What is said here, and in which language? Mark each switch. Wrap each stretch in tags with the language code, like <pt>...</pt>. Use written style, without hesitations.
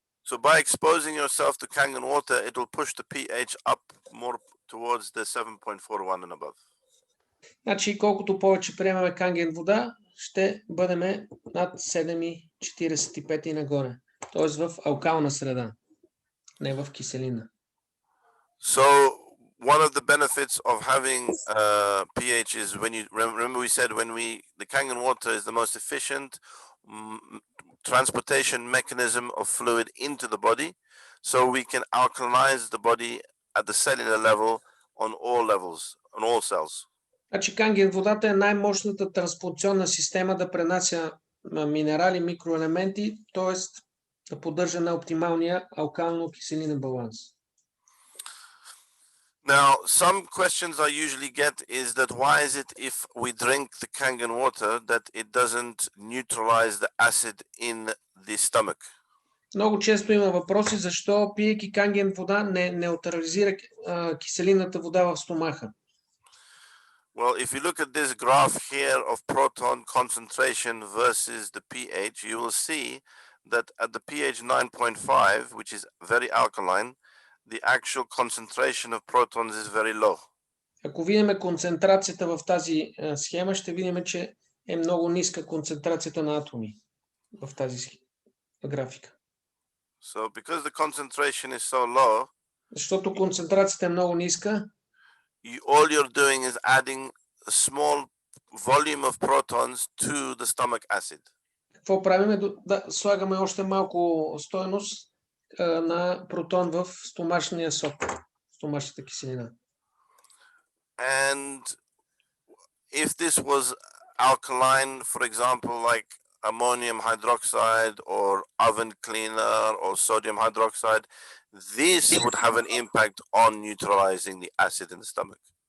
<en>So by exposing yourself to Kangen water, it will push the pH up more towards the 7.41 and above.</en> <bg>Значи, колкото повече приемаме Канген вода, ще бъдем над 7,45 и нагоре. Т.е. в алкална среда, не в киселина.</bg> <en>So one of the benefits of having pH is when you remember we said the Kangen water is the most efficient transportation mechanism of fluid into the body, so we can alkalinize the body at the cellular level on all levels, on all cells.</en> <bg>Значи Канген водата е най-мощната транспортационна система да пренася минерали, микроелементи, т.е. да поддържа на оптималния алкално-киселинен баланс.</bg> <en>Now, some questions I usually get is that why is it if we drink the Kangen water that it doesn't neutralize the acid in the stomach?</en> <bg>Много често има въпроси защо пиейки Канген вода не неутрализира киселинната вода в стомаха.</bg> <en>Well, if you look at this graph here of proton concentration versus the pH, you will see that at the pH 9.5, which is very alkaline, the actual concentration of protons is very low.</en> <bg>Ако видим концентрацията в тази схема, ще видим, че е много ниска концентрацията на атоми в тази графика.</bg> <en>So because the concentration is so low,</en> <bg>защото концентрацията е много ниска,</bg> <en>all you're doing is adding a small volume of protons to the stomach acid.</en> <bg>Какво правим? Да слагаме още малко стойност на протон в стомашния сок, стомашната киселина.</bg> <en>And if this was alkaline, for example, like ammonium hydroxide or oven cleaner or sodium hydroxide, this would have an impact on neutralizing the acid in the stomach.</en>